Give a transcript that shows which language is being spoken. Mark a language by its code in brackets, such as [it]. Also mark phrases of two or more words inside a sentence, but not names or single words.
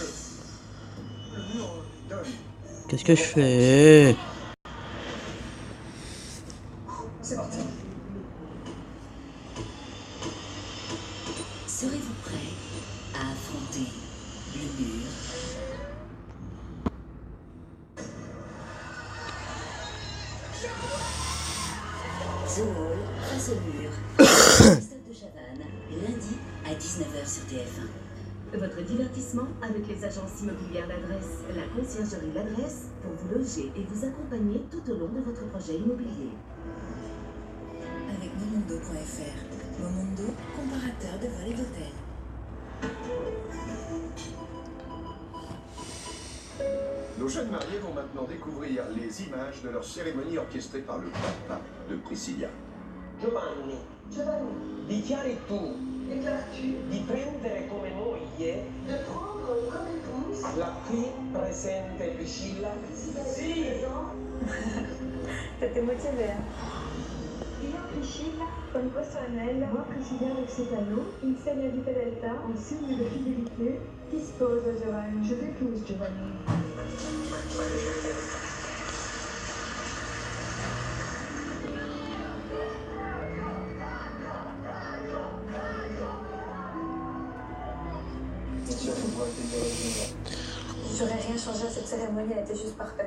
[fr] Qu'est-ce que je fais? C'est parti. Serez-vous prêt à affronter le mur? The Wall face au mur. Christophe de Chavannes, lundi à 19h sur TF1. Votre divertissement avec les agences immobilières L'Adresse. La conciergerie L'Adresse pour vous loger et vous accompagner tout au long de votre projet immobilier. Avec Momondo.fr. Momondo, comparateur de vols et d'hôtels. Nos jeunes mariés vont maintenant découvrir les images de leur cérémonie orchestrée par le papa de Priscilla. [it] Giovanni, dichiari tu di prendere come moglie la qui presente Priscilla? Sì! [fr] Siete motivé, hein? [it] Io Priscilla, con questo anello, [fr] moi Priscilla avec cet anneau, [it] insegna di fedeltà, [fr] en signe de fidélité, [it] ti sposo Giovanni, [fr] je t'épouse Giovanni. J'aurais rien changé à cette cérémonie, elle était juste parfaite.